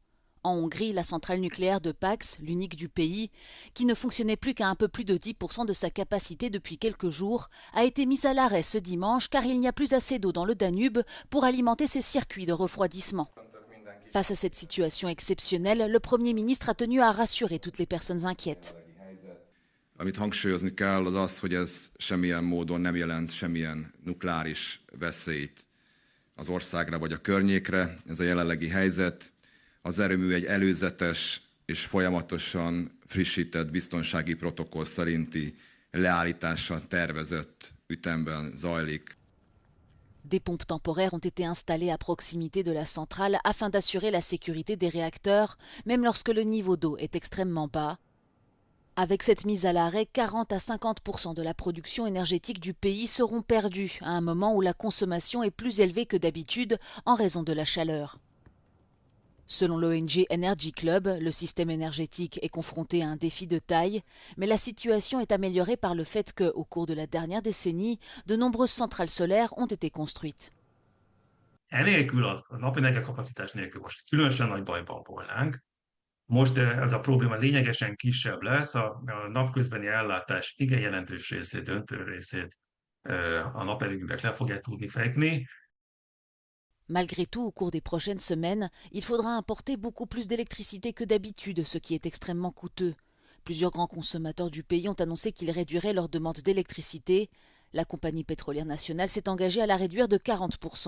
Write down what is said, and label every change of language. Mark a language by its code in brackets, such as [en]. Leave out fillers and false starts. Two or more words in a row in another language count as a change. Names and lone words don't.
[fr] En Hongrie, la centrale nucléaire de Pax, l'unique du pays, qui ne fonctionnait plus qu'à un peu plus de 10% de sa capacité depuis quelques jours, a été mise à l'arrêt ce dimanche car il n'y a plus assez d'eau dans le Danube pour alimenter ses circuits de refroidissement. Face à cette situation exceptionnelle, le Premier ministre a tenu à rassurer toutes les personnes inquiètes. [hu] Amit hangsúlyozni kell, az az, hogy ez semmilyen módon nem jelent semmilyen nukleáris veszélyt az országra vagy a környékre. Ez a jelenlegi helyzet. Az erőmű egy előzetes és folyamatosan frissített biztonsági protokoll szerinti leállítással tervezett ütemben zajlik. [fr] Des pompes temporaires ont été installées à proximité de la centrale afin d'assurer la sécurité des réacteurs, même lorsque le niveau d'eau est extrêmement bas. Avec cette mise à l'arrêt, 40 à 50% de la production énergétique du pays seront perdus à un moment où la consommation est plus élevée que d'habitude en raison de la chaleur. Selon l'ONG Energy Club, le système énergétique est confronté à un défi de taille, mais la situation est améliorée par le fait qu'au cours de la dernière décennie, de nombreuses centrales solaires ont été construites. [hu] Enélkül, a napi energiakapacitás nélkül most különösen nagy bajban volnánk. Most ez a probléma lényegesen kisebb lesz, a napközbeni ellátás igen jelentős részét, döntő részét a naperőművek le fogják tudni fekni. [fr] Malgré tout, au cours des prochaines semaines, il faudra importer beaucoup plus d'électricité que d'habitude, ce qui est extrêmement coûteux. Plusieurs grands consommateurs du pays ont annoncé qu'ils réduiraient leur demande d'électricité. La compagnie pétrolière nationale s'est engagée à la réduire de 40%.